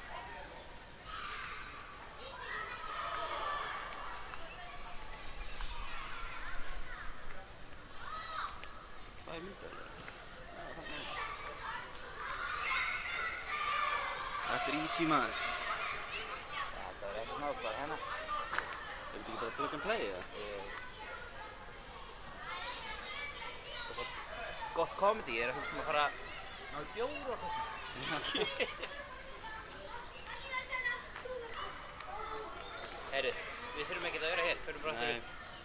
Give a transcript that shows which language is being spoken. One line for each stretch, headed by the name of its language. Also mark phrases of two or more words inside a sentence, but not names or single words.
Icelandic: Hvað er myndið? Þetta er easy, maður. Þetta er ekkert náttúrulega hérna. Er þetta ekki bara
English: plug and play,
Icelandic: eða? Og svo gott comedy, ég er að hugsa að fara ná í bjór og þessu. Heyrðu, við þurfum ekkert að vera hér, förum bara aftur upp.